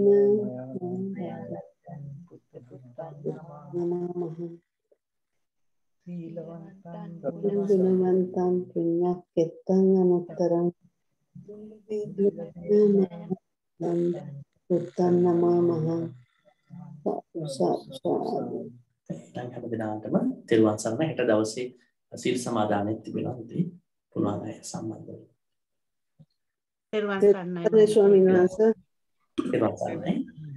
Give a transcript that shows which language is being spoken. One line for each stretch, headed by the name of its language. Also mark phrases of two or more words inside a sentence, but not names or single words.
Pali: මයා ලද්දං බුද්ධ පුත්තං නමමහ සීලවන්තං ගුණවන්තං පුඤ්ඤක්ඛිතං අනුත්තරං පුත්තං නමමහ
Sinhala: දැන් හැම දිනකටම තෙරුවන් සරණ හෙට දවසේ සීල් සමාදානෙත් තිබෙනවා ඉතින් පුළුවන් අය සම්බන්ධ වෙන්න. පෙරවන් සරණයි ස්වාමීන් වහන්සේ තෙරුවන් සරණයි.